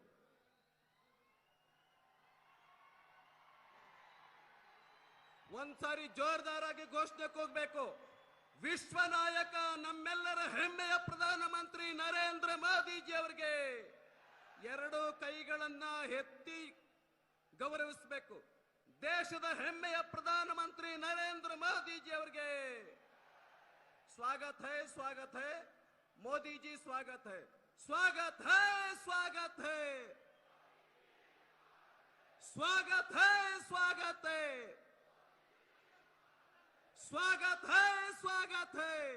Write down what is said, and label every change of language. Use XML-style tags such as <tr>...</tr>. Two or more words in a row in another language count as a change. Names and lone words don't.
<kn>ಒಂದ್ಸಾರಿ ಜೋರ್ದಾರಾಗಿ ಘೋಷಣೆ ಹೋಗ್ಬೇಕು। ವಿಶ್ವ ನಾಯಕ ನಮ್ಮೆಲ್ಲರ ಹೆಮ್ಮೆಯ ಪ್ರಧಾನಮಂತ್ರಿ ನರೇಂದ್ರ ಮೋದಿಜಿ ಅವರಿಗೆ ಎರಡು ಕೈಗಳನ್ನ ಎತ್ತಿ ಗೌರವಿಸಬೇಕು। ದೇಶದ ಹೆಮ್ಮೆಯ ಪ್ರಧಾನಮಂತ್ರಿ ನರೇಂದ್ರ ಮೋದಿ जी ಅವರಿಗೆ</kn> <hi>स्वागत है, स्वागत है मोदी जी, स्वागत है, स्वागत है, स्वागत है, स्वागत है, स्वागत है, स्वागत है, स्वागत है।</hi>